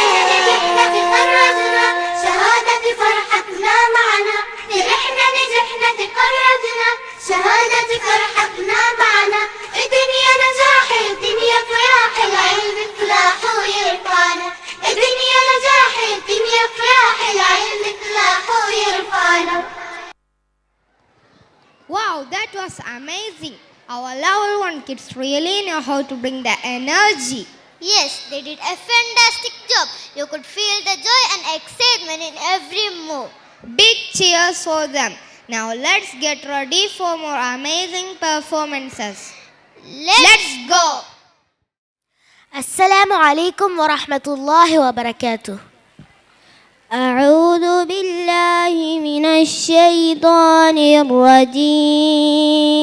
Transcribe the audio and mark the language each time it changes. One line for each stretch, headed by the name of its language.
Arabic: نجحنا تخرجنا شهادة فرحتنا معنا فرحنا نجحنا تخرجنا شهادة فرحتنا معنا الدنيا نجاح الدنيا فلاح العلم فلاح ويرفعنا الدنيا نجاح الدنيا فلاح العلم فلاح ويرفعنا.
English: Wow, that was amazing. Our level 1 kids really know how to bring the energy. Yes, they did a fantastic job. You could feel the joy and excitement in every move. Big cheers for them. Now let's get ready for more amazing performances. Let's go.
Arabic: السلام عليكم ورحمة الله وبركاته. أعوذ بالله من الشيطان الرجيم.